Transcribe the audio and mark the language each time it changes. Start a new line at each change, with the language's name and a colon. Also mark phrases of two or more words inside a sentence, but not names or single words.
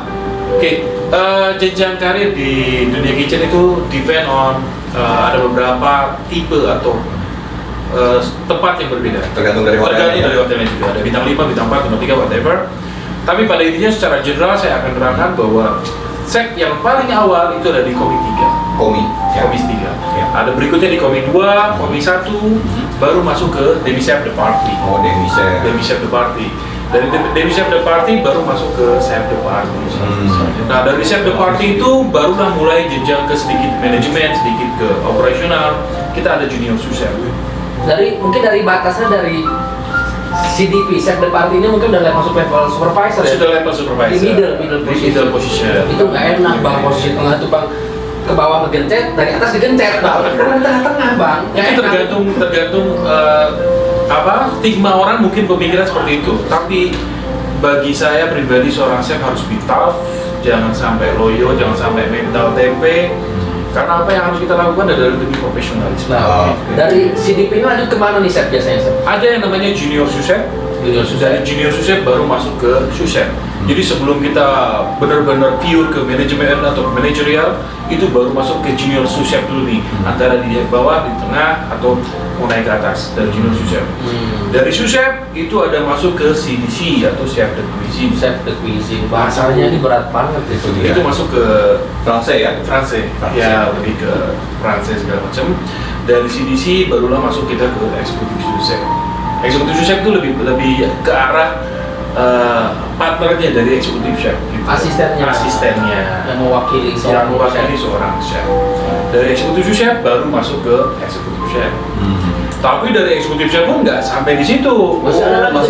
Indonesian: Oke, jenjang karir di dunia kitchen itu
English: depend on
Indonesian: ada beberapa tipe atau tempat yang berbeda. Tergantung dari hotelnya. Tergantung dari hotelnya juga. Ada bintang 5, bintang 4, bintang 3, whatever. Tapi pada intinya secara general saya akan terangkan bahwa chef yang paling awal itu ada di Komi 3. Komi. Ya. Komi 3. Ya. Ada berikutnya di Komi 2, Komi 1, baru masuk ke Demi Chef de Party. Oh, demi chef. Demi Chef de Party. Dari Demi Chef de Party baru masuk ke Chef de Party. Nah, dari Chef de Party itu barulah mulai jenjang ke sedikit manajemen, sedikit ke operasional. Kita ada junior sous chef. Mungkin dari batasnya dari CDP, chef de party ini mungkin udah masuk level supervisor ya? Sudah level supervisor. Di middle Di
English: middle position.
Indonesian: Itu nggak enak bang, posisi tengah tuh bang. Ke bawah ngegencet, dari atas digencet bang. Karena di tengah-tengah bang. Nggak Itu enak. tergantung stigma orang mungkin pemikiran seperti itu. Tapi bagi saya pribadi seorang chef harus
English: be tough,
Indonesian: jangan sampai loyo, jangan sampai mental tempe. Karena apa yang harus kita lakukan adalah demi profesionalisme. Nah, Oke. dari CDP ini lanjut kemana nih chef biasanya chef? Ada yang namanya junior sous chef. Junior sous Dari junior sous chef baru masuk ke sous chef. Jadi sebelum kita benar-benar pure ke manajemen atau ke manajerial, itu baru masuk ke junior sous chef dulu nih. Antara di bawah, di tengah, atau mau naik ke atas dari junior sous chef. Dari sous chef itu ada masuk ke CDC atau
French: chef de cuisine. Chef de cuisine,
Indonesian: bahasanya ini berat banget itu dia. Itu masuk ke Fransai ya? France, France. ya lebih ke France segala macam. Dari CDC barulah masuk kita ke executive sous chef. Executive sous chef itu lebih ke arah partnernya dari executive chef. Gitu. Asistennya. Yang mewakili Yang seorang mewakili chef. seorang chef. Dari executive sous chef baru masuk ke executive chef. Tapi dari executive chef pun nggak sampai di situ. Masih ada lagi.